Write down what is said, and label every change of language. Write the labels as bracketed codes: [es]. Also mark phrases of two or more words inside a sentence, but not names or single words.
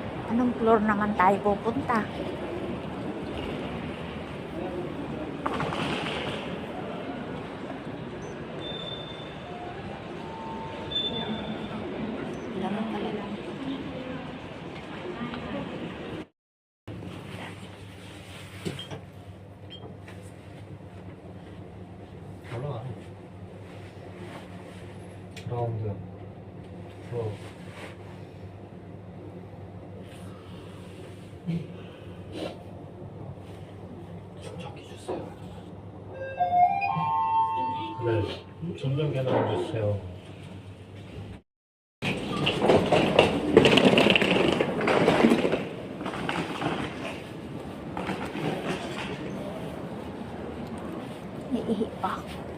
[tl] Anong floor naman tayo pupunta? Lamang pala lang. [ko] 올라가. 라운드. 프로. 충전기 주세요. 네, 충전기 하나 주세요. [tl] Iihi pa ako.